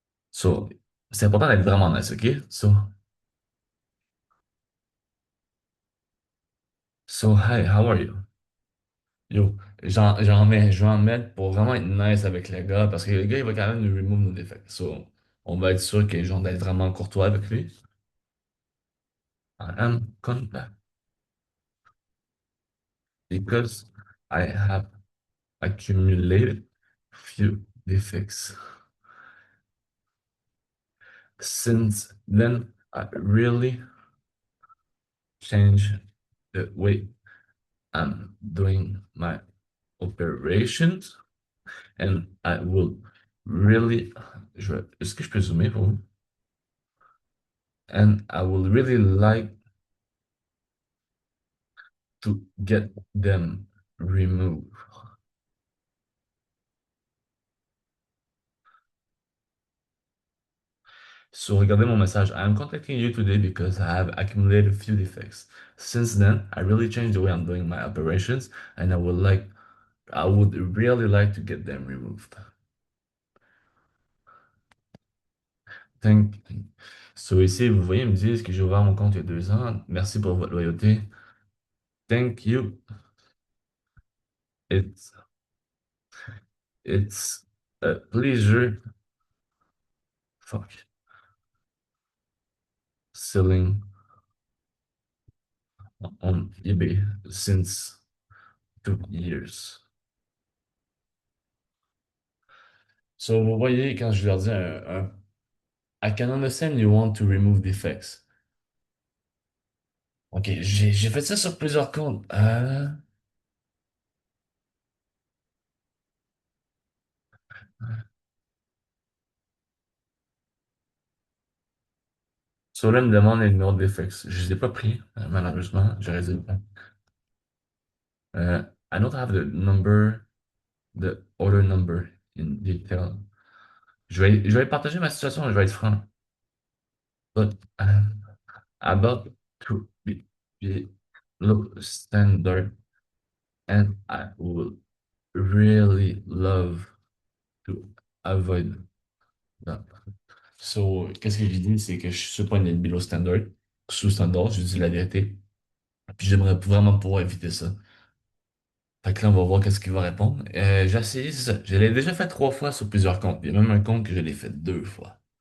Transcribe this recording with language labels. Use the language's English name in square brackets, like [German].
[French] So, c'est important d'être vraiment nice, ok? So, hi, how are you? Yo, je vais en mettre pour vraiment être nice avec le gars, parce que le gars, il va quand même nous remove nos défects. So, on va être sûr que, genre, d'être vraiment courtois avec lui. [English] I am contact because I have accumulated few defects. Since then, I really changed the way I'm doing my operations, and I will really, [French] est-ce que je peux zoomer pour vous? [English] And I would really like to get them removed. [French] So regardez mon message. [English] I am contacting you today because I have accumulated a few defects. Since then, I really changed the way I'm doing my operations, and I would really like to get them removed. Thank... [French] So ici, vous voyez, ils me disent que j'ai ouvert mon compte il y a 2 ans. Merci pour votre loyauté. [English] Thank you. It's, it's a pleasure. Fuck. Selling on eBay since 2 years. [French] So, vous voyez, quand je leur dis [English] I can understand you want to remove defects. [French] Ok, j'ai fait ça sur plusieurs comptes. So là, il me demande les numéros de defects. Je les ai pas pris, malheureusement. J'aurais dû. [English] I don't have the order number in detail. [French] Je vais partager ma situation, je vais être franc. [English] But about to be look standard and I would really love to avoid that. [French] So, qu'est-ce que j'ai dit, c'est que je suis pas une below standard, sous standard, je dis la vérité. Puis j'aimerais vraiment pouvoir éviter ça. Fait que là, on va voir qu'est-ce qu'il va répondre. J'ai essayé, c'est ça. Je l'ai déjà fait 3 fois sur plusieurs comptes. Il y a même un compte que je l'ai fait 2 fois.